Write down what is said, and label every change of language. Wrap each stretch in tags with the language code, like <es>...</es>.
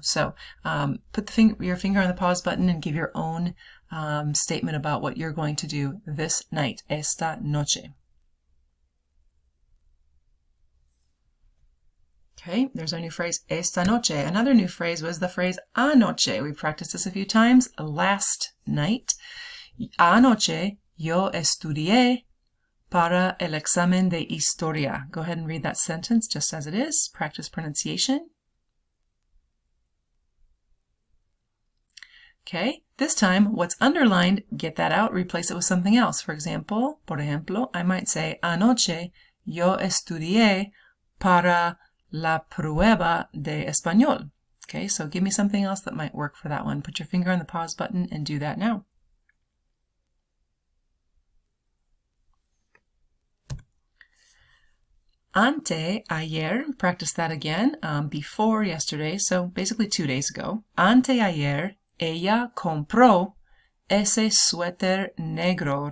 <en>So put your finger on the pause button and give your own statement about what you're going to do this night,</en> <es>esta noche.</es> <en>Okay, there's our new phrase,</en> <es>esta noche.</es> <en>Another new phrase was the phrase anoche. We practiced this a few times. Last night.</en> <es>Anoche yo estudié para el examen de historia.</es> <en>Go ahead and read that sentence just as it is. Practice pronunciation. Okay, this time what's underlined, get that out, replace it with something else. For example, I might say,</en> <es>anoche yo estudié para la prueba de español.</es> <en>Okay, so give me something else that might work for that one. Put your finger on the pause button and do that now. Anteayer, practice that again, before yesterday, so basically 2 days ago.</en> <es>Anteayer, ella compró ese suéter negro.</es>